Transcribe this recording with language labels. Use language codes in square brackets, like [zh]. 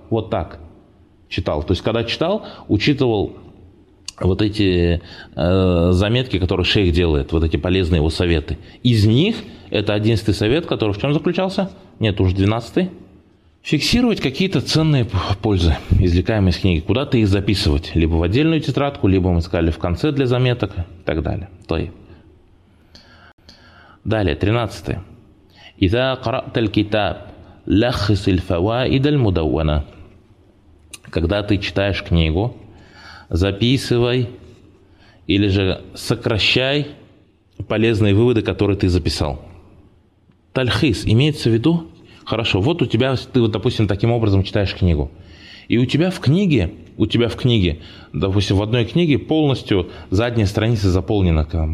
[ru] Вот так читал. То есть, когда читал, учитывал вот эти заметки, которые шейх делает, вот эти полезные его советы. Из них это 11-й совет, который в чем заключался? Нет, уже 12-й. Фиксировать какие-то ценные пользы, извлекаемые из книги. Куда-то их записывать. Либо в отдельную тетрадку, либо мы искали в конце для заметок и так далее. То есть. Далее, 13. [ar] إذا قرأت الكتاب لخص الفوائد المدونة. [ru] Когда ты читаешь книгу, записывай или же сокращай полезные выводы, которые ты записал. Тальхис имеется в виду? Хорошо, вот у тебя, ты вот, допустим, таким образом читаешь книгу. И у тебя в книге, допустим, в одной книге полностью задняя страница заполнена.